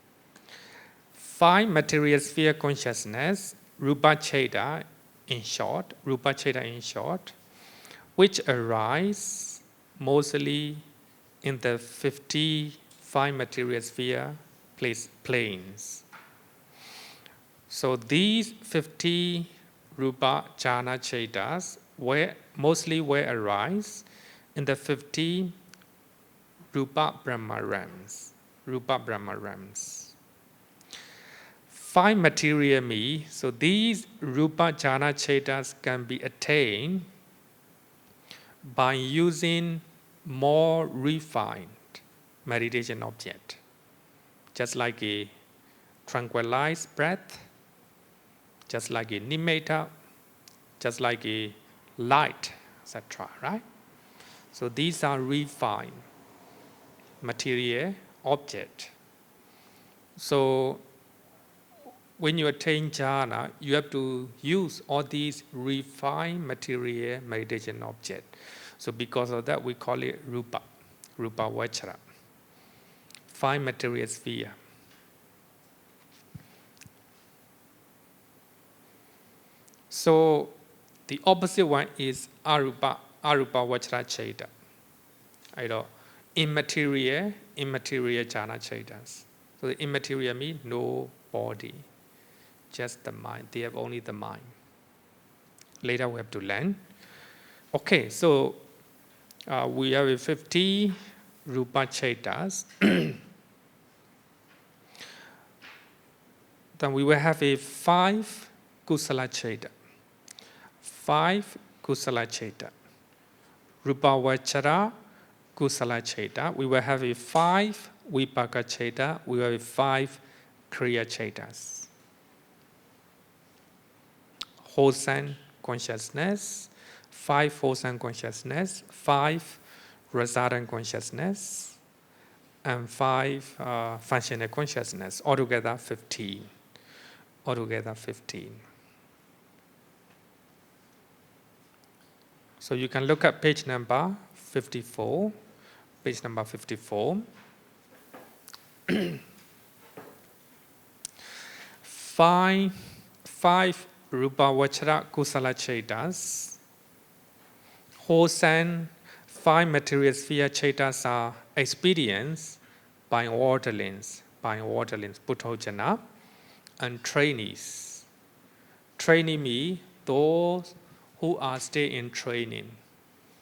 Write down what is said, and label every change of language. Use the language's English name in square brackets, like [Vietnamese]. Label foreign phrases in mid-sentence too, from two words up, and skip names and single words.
[English] 5 material sphere consciousness, [Pali] rupa cheta [English] in short, which arise mostly in the 55 material sphere planes. So these 50 [Pali] rupa jhana chetas [English] mostly arise in the 50 [Pali] rupa brahma [English] realms. 5 material me, so these [Pali] rupa jhana chetas [English] can be attained by using more refined meditation object, just like a tranquilized breath, just like a nimitta, just like a light, etc. Right? So these are refined material object. So when you attain jhana, you have to use all these refined material meditation object. So because of that, we call it [Pali] rupa vachara, [English] 5 material sphere. So the opposite one is [Pali] arupa vachara cheta. [English] Immaterial [Pali] jhana chetas. [English] So the immaterial means no body, just the mind. They have only the mind. Later we have to learn. Okay, so we have a 50 [Pali] rupa chetas. [English] Then we will have a 5 [Pali] kusala cheta. 5 kusala cheta. Rupa vachara kusala cheta. [English] We will have a 5 [Pali] vipaka cheta. [English] We will have a 5 [Pali] kriya chetas. [English] Wholesome consciousness, 5 wholesome consciousness, 5 resident consciousness, and 5 functional consciousness. Altogether 15. So you can look at page number 54. Page number 54. [Pali] 5 rupa vachara kusala chetas. [English] Wholesome 5 material sphere chetas are experienced by orderlies, Puthojana, and trainees. Trainee me, those who are still in training.